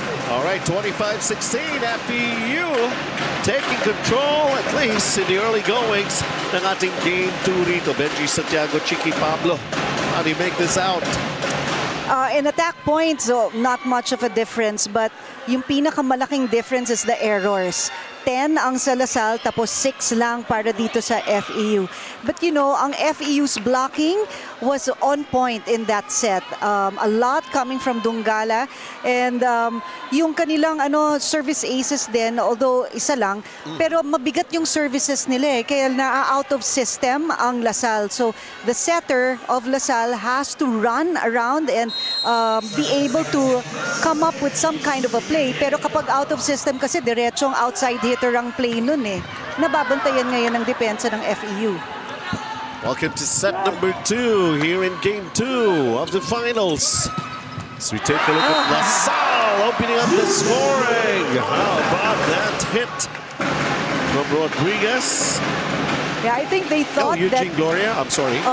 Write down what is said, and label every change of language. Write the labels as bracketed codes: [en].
[en] point, 25-16. FEU taking control at least in the early goings [tl] ng ating game 2 rito. [en] Benji Santiago, Chiqui Pablo. How do you make this out? In attack points, so not much of a difference, but [tl] yung pinakamalaking [en] difference is the errors. [tl] 10 ang sa Lasal, tapos 6 lang para dito sa FEU. [en] But you know, ang FEU's blocking was on point in that set. A lot coming from [tl] Dungala, and yung kanilang service aces din, although isa lang, pero mabigat yung services nila kaya na-out of system ang Lasal. [en] So the setter of Lasal has to run around and be able to come up with some kind of a play. [tl] Pero kapag out of system kasi, diretsong outside hitter ang play nun Nababantayan ngayon ng depensa ng FEU. [en] Welcome to set number 2 here in game 2 of the finals. As we take a look at LaSalle opening up the scoring. How about that hit from Rodriguez? Yeah, I think they thought Eugene Gloria, I'm sorry.